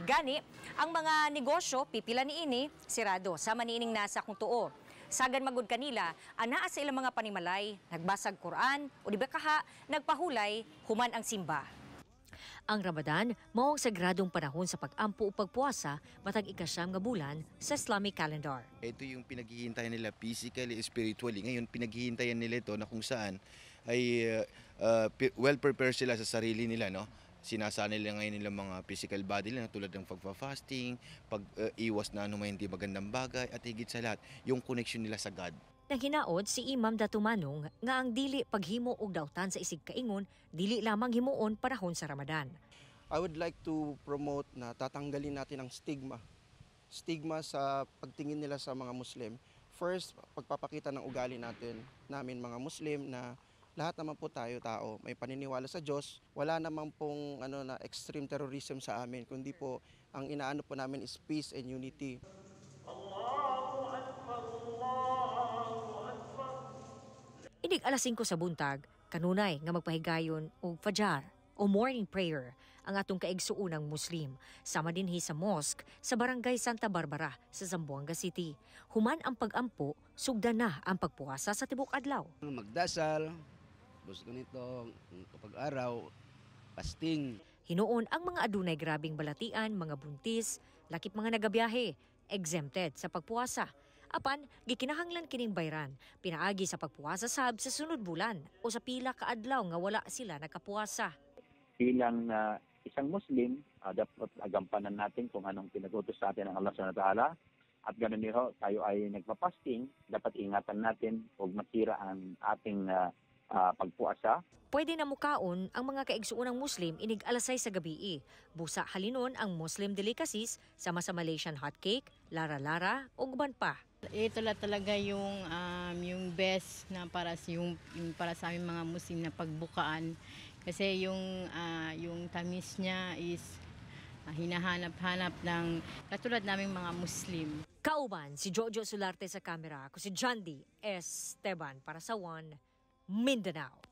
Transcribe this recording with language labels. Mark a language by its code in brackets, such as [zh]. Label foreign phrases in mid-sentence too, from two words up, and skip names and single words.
[ceb] Gani, ang mga negosyo, pipila niini, sirado, sama niining nasa kung tuo. Sagan magud kanila, anaa sa ilang mga panimalay, nagbasag Quran, o di ba kaha, nagpahulay, human ang simba. Ang Ramadan, mao ang sagradong panahon sa pag-ampo o pagpuasa matag ikasyam nga bulan sa [en] Islamic calendar. [tl] Ito yung pinaghihintayan nila [en] physically, spiritually. [tl] Ngayon, pinaghihintayan nila ito na kung saan ay well-prepared sila sa sarili nila, no? Sinasana nila ngayon nilang mga [en] physical body [tl] nila tulad ng pagpa-fasting, pag-iwas na may hindi magandang bagay, at higit sa lahat, yung connection nila sa God. [ceb] Nang hinaod si Imam Datumanong nga ang dili paghimo og dautan sa isig kaingon, dili lamang himuon panahon sa Ramadan. [en] I would like to promote [tl] na tatanggalin natin ang stigma. Stigma sa pagtingin nila sa mga Muslim. First, pagpapakita ng ugali namin mga Muslim na lahat naman po tayo tao, may paniniwala sa Diyos. Wala naman pong na extreme terrorism sa amin, kundi po ang inaano po namin is [en] peace and unity. [ceb] Inig alas 5 sa buntag, kanunay nga magpahigayon og fajar o [en] morning prayer [ceb] ang atong kaigsuunang Muslim. Sama dinhi sa mosque sa Barangay Santa Barbara sa Zamboanga City. Human ang pag-ampo, sugdan na ang pagpuasa sa tibok adlaw. [tl] Magdasal, bus ganito, kapag araw, fasting. [ceb] Hinuon ang mga adunay grabing balatian, mga buntis, lakip mga nagabiyahe, exempted sa pagpuasa. Apan, gikinahanglan kining bayran, pinaagi sa pagpuasa sab sa sunod bulan o sa pila ka adlaw nga wala sila nakapuasa. [tl] Bilang isang Muslim, dapat agampanan natin kung anong pinag-utos sa atin ng Allah SWT. At ganoon din tayo ay nagpa-fasting, dapat ingatan natin huwag masira ang ating pagpuasa. [ceb] Pwede na mukaon ang mga kaigsuunang Muslim inig alas 6 sa gabi. Busa halinon ang Muslim delicacies sama sa [en] Malaysian hot cake, [ceb] lara-lara o guban pa. [tl] Ito lang talaga yung best na para sa aming mga Muslim na pagbukaan. Kasi yung tamis niya is hinahanap-hanap ng katulad naming mga Muslim. [ceb] Kauban si Jojo Sularte sa kamera, ako si John D. Esteban para sa One Mindanao.